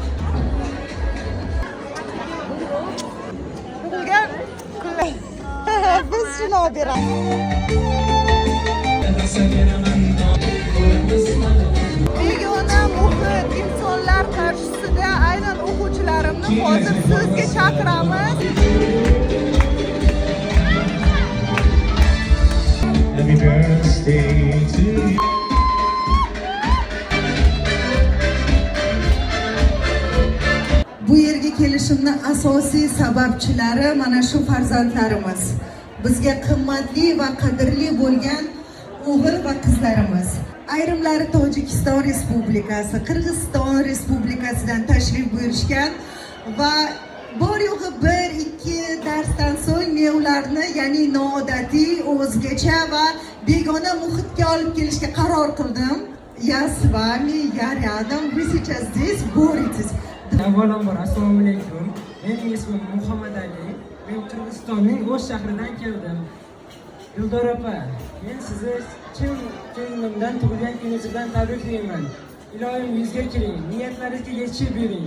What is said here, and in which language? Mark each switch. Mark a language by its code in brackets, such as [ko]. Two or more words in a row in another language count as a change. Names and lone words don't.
[uz] Bilgan biz shuni olib beramiz. Begona muhit insonlar qarshisida aynan o'quvchilarimni hozir so'zga chaqiramiz. [en] Happy birthday to you. [uz] Bu yerga kelishimning asosiy sababchilari mana shu farzandlarimiz. Bizga qimmatli va qadrli bo'lgan o'g'il va qizlarimiz. Ayrimlari Tojikiston Respublikasi, Qirg'iziston Respublikasidan tashrif buyurishgan va bor yo'g'i 1-2 darsdan so'ng men ularni, ya'ni noodatiy, o'zgacha va begona muhitga olib kelishga qaror qildim. [ru] Я с вами, я рядом, вы сейчас здесь боретесь. [uz] Avvalambor assalomu alaykum. Mening ismim Muhammad Ali. Men Qirg'izistonning O'sh shahridan keldim. Dildor opa, men sizni chin ko'nglimdan tug'ilgan kuningiz bilan tabriklayman. Ilohim yuzga kiring, niyatlaringizga yetishib bering.